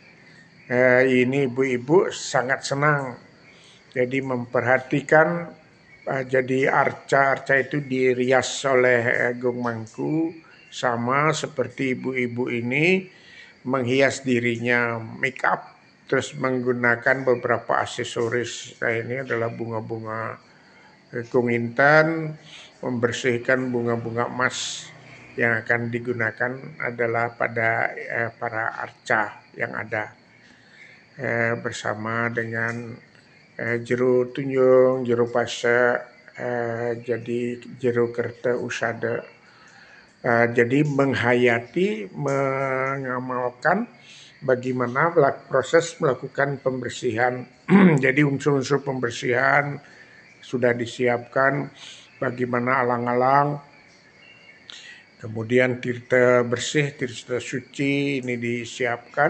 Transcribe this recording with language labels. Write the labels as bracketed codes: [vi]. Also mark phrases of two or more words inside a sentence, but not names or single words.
[id] Ini ibu-ibu sangat senang. Jadi memperhatikan, jadi arca itu dirias oleh Gung Mangku, sama seperti ibu-ibu ini menghias dirinya, [en] make up, [id] terus menggunakan beberapa aksesoris. Nah, ini adalah bunga-bunga Gung Intan, membersihkan bunga-bunga emas yang akan digunakan adalah pada para arca yang ada, bersama dengan jero tunjung, jero pase, jadi jero kerta usada. Jadi menghayati, mengamalkan bagaimana proses melakukan pembersihan. Jadi unsur-unsur pembersihan sudah disiapkan, bagaimana alang-alang. Kemudian tirta bersih, tirta suci ini disiapkan.